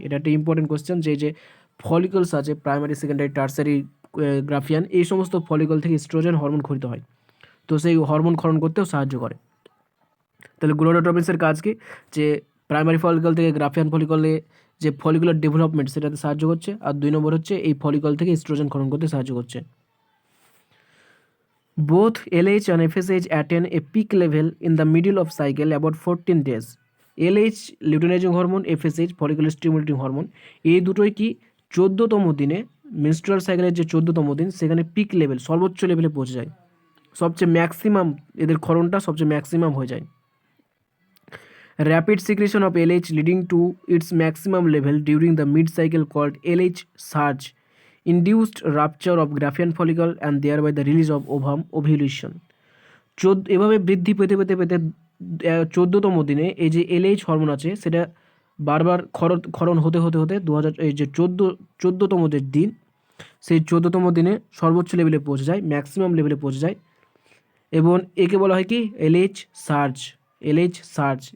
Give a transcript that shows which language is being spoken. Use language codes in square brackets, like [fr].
[bn] এটা একটা important question, যে যে ফলিকলস আছে প্রাইমারি, সেকেন্ডারি, টার্সারি, গ্রাফিয়ান, এই সমস্ত ফলিকল থেকে ইস্ট্রোজেন হরমোন খরিত হয়। তো সেই হরমোন ক্ষরণ করতেও সাহায্য করে। তাহলে গোনাডোট্রপিনসের কাজ কি, যে প্রাইমারি ফলিকল থেকে গ্রাফিয়ান ফলিকলে যে ফলিকুলার ডেভেলপমেন্ট সেটাতে সাহায্য করছে, আর 2 নম্বর হচ্ছে এই ফলিকল থেকে ইস্ট্রোজেন ক্ষরণ করতে সাহায্য করছে। [en] Both LH and FSH attain a peak level in the middle of cycle about 14 days. [bn] LH luteinising hormone, FSH follicular stimulating hormone, এই দুটোই কি 14তম দিনে, মেনস্ট্রুয়াল সাইকেলের যে 14তম দিন, সেখানে পিক লেভেল সর্বোচ্চ লেভেলে পৌঁছে যায়, সবচেয়ে ম্যাক্সিমাম, এদের ক্ষরণটা সবচেয়ে ম্যাক্সিমাম হয়ে যায়। [en] Rapid secretion of LH leading to its maximum level during the mid-cycle called LH surge induced rupture of Graafian follicle and thereby the release of ovum ovulation. [bn] এভাবে বৃদ্ধি পেতে পেতে পেতে 14তম দিনে এই যে LH হরমোন আছে সেটা বারবার ক্ষরণ হতে হতে হতে 2000 এই যে 14তম যে দিন, সেই 14তম দিনে সর্বোচ্চ লেভেলে পৌঁছে যায়, ম্যাক্সিমাম লেভেলে পৌঁছে যায়। এবং একে বলা হয় কি LH সার্জ, LH সার্জ।